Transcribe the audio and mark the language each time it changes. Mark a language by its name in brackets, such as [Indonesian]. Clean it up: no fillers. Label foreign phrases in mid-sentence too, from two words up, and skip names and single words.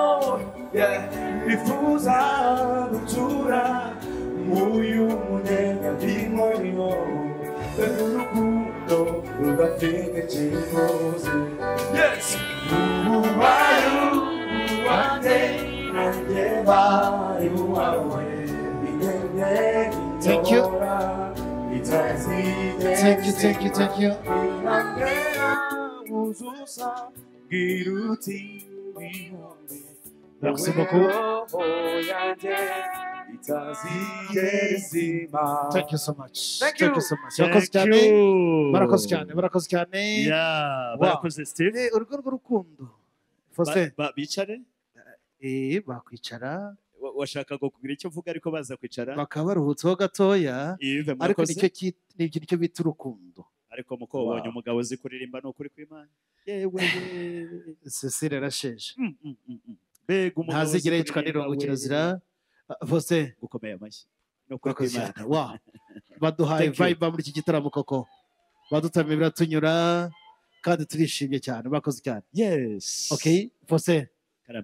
[Kinyarwanda] bifuza gutura muyu munega bw'inkorino n'urukundo rudafite ikiguzi yes ubaye uwanjye nanjye mbaye uwawe [English] Thank you. Thank you. [French] Merci beaucoup. [English] Thank you so much. Thank you. So much. [Kinyarwanda] Barakoze cyane. Barakoze cyane. [English] Yeah, Wow. [Kinyarwanda] barakoze Steve. Urugo rw'urukundo. Faustin. Bicare? Bakwicara. Washakaga kugira icyo uvuga ariko baza kwicara. Bakaba baruhutseho gatoya. Yves, Ariko murakoze. nicyo bita urukundo. Ariko muko ubonye umugabo uzi kuririmba no kuri kw'Imana. Yewe. Cecile arasheje. Bega umugabo Ntazigera yicwa n'irongo kirazira. Faustin. Gukomeye amashyi. No kuri Barakoze kw'Imana. cyane. Wow. Baduhaye [English] Thank you. [Kinyarwanda] vibe muri iki gitaramo koko. Badutamye biratunyura kandi turishimye cyane. Bakoze cyane. [English] Yes. Okay, Faustin. [Kinyarwanda] Karame.